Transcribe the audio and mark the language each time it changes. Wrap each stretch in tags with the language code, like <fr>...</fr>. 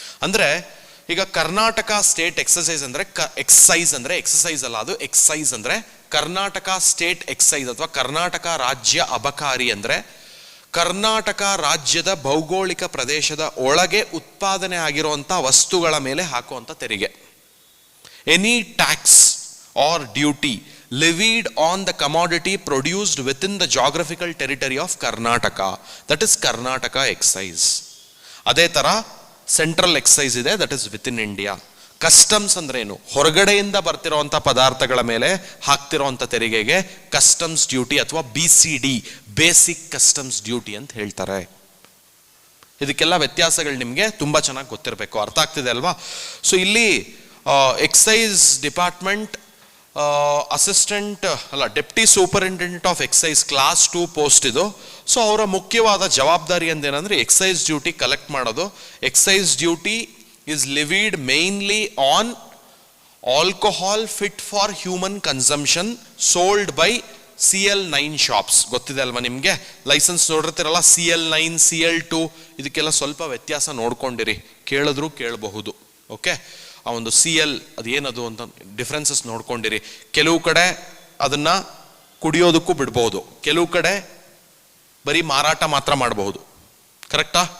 <kn>ಅಂದ್ರೆ ಈಗ Karnataka state exercise ಅಂದ್ರೆ ಎಕ್ಸೈಸ್ ಅಂದ್ರೆ ಎಕ್ಸಸೈಸ್ ಅಲ್ಲ, ಅದು ಎಕ್ಸೈಸ್ ಅಂದ್ರೆ ಕರ್ನಾಟಕ ಸ್ಟೇಟ್ ಎಕ್ಸೈಸ್ ಅಥವಾ ಕರ್ನಾಟಕ ರಾಜ್ಯ ಅಬಕಾರಿ ಅಂದ್ರೆ ಕರ್ನಾಟಕ ರಾಜ್ಯದ ಭೌಗೋಳಿಕ ಪ್ರದೇಶದ ಒಳಗೆ ಉತ್ಪಾದನೆ ಆಗಿರುವಂತಹ ವಸ್ತುಗಳ ಮೇಲೆ ಹಾಕುವಂತ ತೆರಿಗೆ.</kn> <en>Any tax or duty levied on the commodity produced within the geographical territory of Karnataka, that is Karnataka excise.</en> <kn>ಅದೇ ತರ ಸೆಂಟ್ರಲ್ ಎಕ್ಸೈಸ್ ಇದೆ,</kn> <en>That is within India.</en> <kn>Customs ಅಂದ್ರೆ ಏನು? ಹೊರಗಡೆಯಿಂದ ಬರ್ತಿರೋಂಥ ಪದಾರ್ಥಗಳ ಮೇಲೆ ಹಾಕ್ತಿರೋಂಥ ತೆರಿಗೆಗೆ ಕಸ್ಟಮ್ಸ್ ಡ್ಯೂಟಿ ಅಥವಾ BCD, ಬೇಸಿಕ್ ಕಸ್ಟಮ್ಸ್ ಡ್ಯೂಟಿ ಅಂತ ಹೇಳ್ತಾರೆ. ಇದಕ್ಕೆಲ್ಲ ವ್ಯತ್ಯಾಸಗಳು ನಿಮಗೆ ತುಂಬಾ ಚೆನ್ನಾಗಿ ಗೊತ್ತಿರಬೇಕು, ಅರ್ಥ ಆಗ್ತಿದೆ ಅಲ್ವಾ? ಸೊ ಇಲ್ಲಿ ಎಕ್ಸೈಸ್ ಡಿಪಾರ್ಟ್ಮೆಂಟ್ ಅಸಿಸ್ಟೆಂಟ್ ಅಲ್ಲ, deputy superintendent of exercise class 2 post ಇದು. ಸೊ ಅವರ ಮುಖ್ಯವಾದ ಜವಾಬ್ದಾರಿ ಅಂದೇನಂದ್ರೆ ಎಕ್ಸೈಸ್ ಡ್ಯೂಟಿ ಕಲೆಕ್ಟ್ ಮಾಡೋದು.</kn> <en>Excise duty is levied mainly on alcohol fit for human consumption sold by CL9 shops.</en> <kn>ಗೊತ್ತಿದೆ ಅಲ್ವಾ ನಿಮಗೆ? ಲೈಸೆನ್ಸ್ ನೋಡಿರ್ತೀರಲ್ಲ, CL9, CL2, ಇದಕ್ಕೆಲ್ಲ ಸ್ವಲ್ಪ ವ್ಯತ್ಯಾಸ ನೋಡ್ಕೊಂಡಿರಿ, ಕೇಳಿದ್ರು ಕೇಳಬಹುದು. ಓಕೆ, ಆ ಒಂದು CL ಅದೇನದು ಅಂತ ಡಿಫ್ರೆನ್ಸಸ್ ನೋಡ್ಕೊಂಡಿರಿ. ಕೆಲವು ಕಡೆ ಅದನ್ನ ಕುಡಿಯೋದಕ್ಕೂ ಬಿಡ್ಬಹುದು, ಕೆಲವು ಕಡೆ ಬರೀ ಮಾರಾಟ ಮಾತ್ರ ಮಾಡಬಹುದು. ಕರೆಕ್ಟಾ?</kn>